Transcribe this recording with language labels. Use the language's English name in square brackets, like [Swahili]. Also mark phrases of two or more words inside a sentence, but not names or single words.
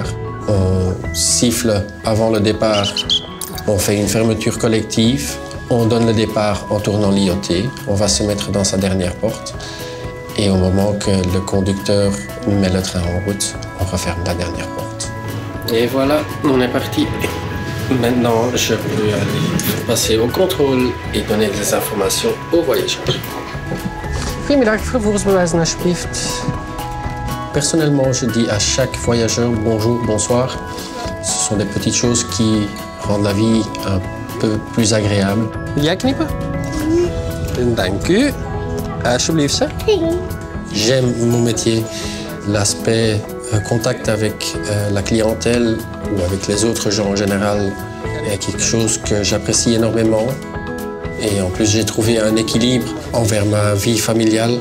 [French] On siffle avant le départ, on fait une fermeture collective, on donne le départ en tournant l'IoT, on va se mettre dans sa dernière porte et au moment que le conducteur met le train en route, on referme la dernière porte. Et voilà, on est parti. Maintenant, je peux aller passer au contrôle et donner des informations aux voyageurs. [Dutch] Goedemiddag, vervoersbewijs alsjeblieft. [French] Personnellement, je dis à chaque voyageur bonjour, bonsoir. Ce sont des petites choses qui rendent la vie un peu plus agréable. [Dutch] Wil jij knippen? Dank u. Alsjeblieft. [French] J'aime mon métier, l'aspect contact avec la clientèle ou avec les autres gens en général est quelque chose que j'apprécie énormément. Et en plus, j'ai trouvé un équilibre envers ma vie familiale.